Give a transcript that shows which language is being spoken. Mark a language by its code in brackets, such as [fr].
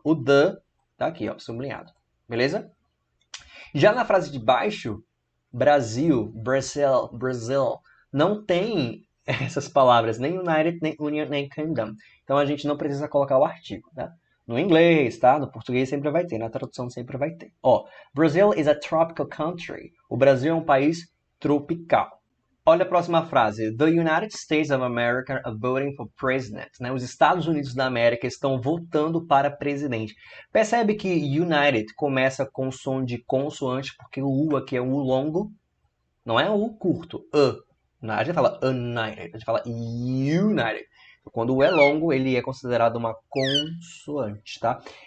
[pt] O the está aqui, ó, sublinhado. Beleza? Já na frase de baixo, Brasil, Brazil, Brazil, não tem essas palavras, nem United, nem Union, nem Kingdom. Então a gente não precisa colocar o artigo, tá? No inglês, tá? No português sempre vai ter, na tradução sempre vai ter. [en] Ó, Brazil is a tropical country. [pt] O Brasil é um país tropical. Olha a próxima frase. [en] The United States of America are voting for president. [pt] Né? Os Estados Unidos da América estão votando para presidente. Percebe que United começa com som de consoante, porque o U aqui é um U longo, não é um U curto. A gente fala united, a gente fala united. Quando o U é longo, ele é considerado uma consoante, tá?